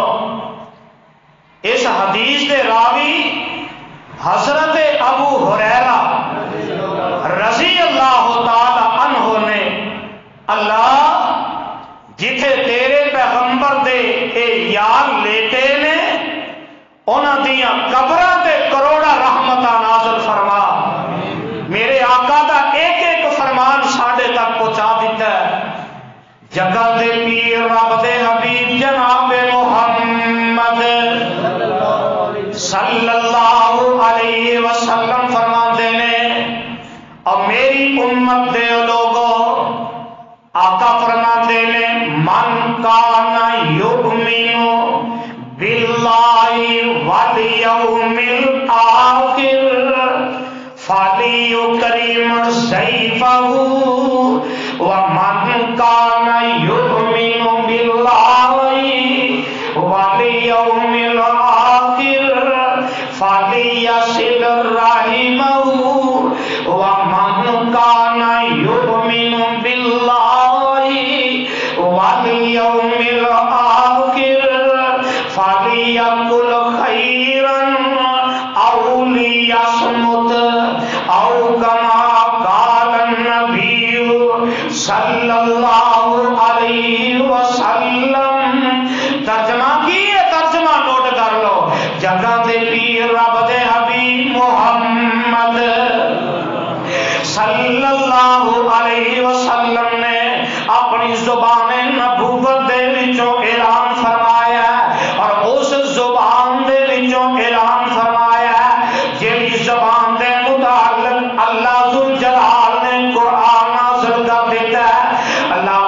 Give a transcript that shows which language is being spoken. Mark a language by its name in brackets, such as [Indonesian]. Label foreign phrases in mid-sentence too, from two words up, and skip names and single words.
[Punjabi] اس حدیث دے راوی حضرت ابو ہریرہ [Arabic] رضی اللہ تعالی عنہ [Punjabi] نے، اللہ جتھے تیرے پیغمبر دے اے یار لیتے نے انہاں دیاں قبراں تے کروڑا رحمتاں نازل فرما۔ میرے آقا دا ایک ایک فرمان ساڈے تک پہنچا دیتا ہے۔ جگہ دے پیر رب دے حبیب جناب محمد [Arabic] صلی اللہ علیہ وسلم [Punjabi] فرماتے نے، اور میری امت دے لوگوں، آقا فرماتے نے، [Arabic] من کان یؤمن باللہ والیوم الآخر فلیکرم ضیفہ، ومن کان یؤمن باللہ والیوم الآخر فلیصل رحمہ، ومن کان یؤمن باللہ والیوم الآخر فلیقل خیرا او لیصمت، او کما قال النبی صلی اللہ علیہ وسلم۔ [Punjabi] ترجمہ کی ہے، ترجمہ نوٹ کر لو۔ جگہ دے پیر رب دے حبیب محمد [Arabic] صلی اللہ علیہ وسلم [Punjabi] نے اپنی زبان نبوت دے وچوں اعلان فرمایا، اور اس زبان دے وچوں اعلان فرمایا جیڑی زبان دے متعلق اللہ ذوالجلال نے قرآن نازل کر دیتا ہے۔